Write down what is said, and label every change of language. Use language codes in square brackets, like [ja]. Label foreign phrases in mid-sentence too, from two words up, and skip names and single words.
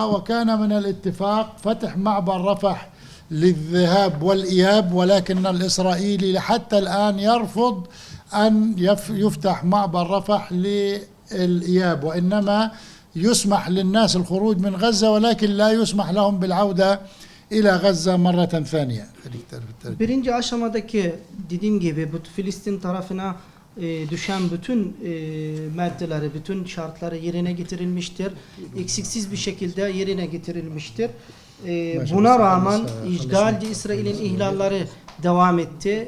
[ar] وكان من الاتفاق فتح معبر رفح للذهاب والإياب، ولكن الإسرائيلي حتى الآن يرفض أن يفتح معبر رفح للإياب، وإنما يسمح للناس الخروج من غزة ولكن لا يسمح لهم بالعودة إلى غزة مرة ثانية. [tr] Birinci aşamadaki dediğim gibi bu Filistin tarafına düşen bütün maddeleri, bütün şartları yerine getirilmiştir. Eksiksiz bir şekilde yerine getirilmiştir. Buna rağmen işgalci İsrail'in ihlalleri devam etti.